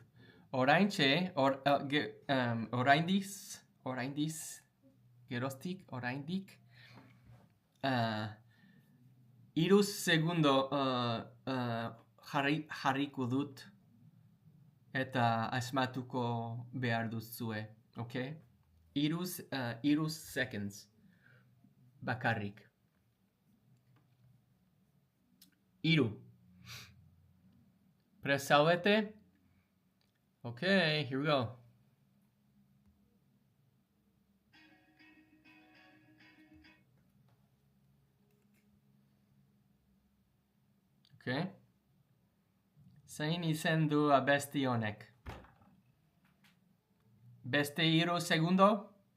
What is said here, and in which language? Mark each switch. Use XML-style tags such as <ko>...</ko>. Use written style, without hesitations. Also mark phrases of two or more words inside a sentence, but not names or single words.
<eu>Oraintxe, oraindik, iru segundo jarriko dut eta asmatuko behar duzue, okay? Iru seconds bakarrik. Iru. Press zaudete.</eu> <en>Okay, here we go. Okay.</en> <eu>Zein izen du abesti honek? Beste iru segundo?</eu>